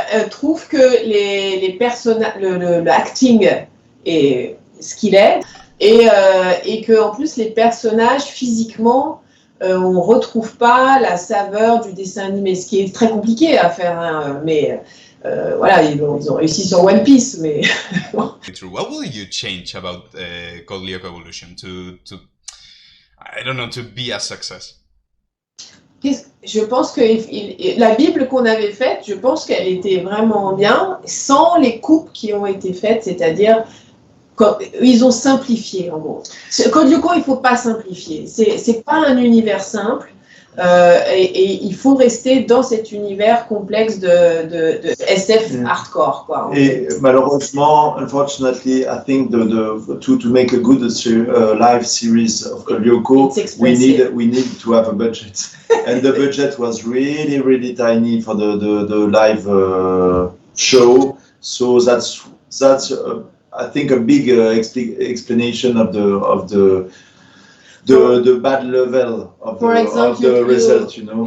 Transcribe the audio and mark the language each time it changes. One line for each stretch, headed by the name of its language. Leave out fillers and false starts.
French: Trouvent que les personnages, l'acting est ce qu'il est, et que en plus les personnages physiquement, on retrouve pas la saveur du dessin animé, ce qui est très compliqué à faire, hein, mais voilà, ils ont réussi sur One Piece, mais
English: What will you change about Codigo Lyoko Evolution to I don't know, to be a success?
French: Je pense que la Bible qu'on avait faite, je pense qu'elle était vraiment bien, sans les coupes qui ont été faites, c'est-à-dire ils ont simplifié en gros. Codigo Lyoko, il ne faut pas simplifier. C'est pas un univers simple. Et il faut rester dans cet univers complexe de SF hardcore, quoi. Et malheureusement,
English: unfortunately, I think to make a good live series of Lyoko, we need to have a budget, and the budget was really tiny for the live show. So that's I think a big explanation of the bad level of the result, you know.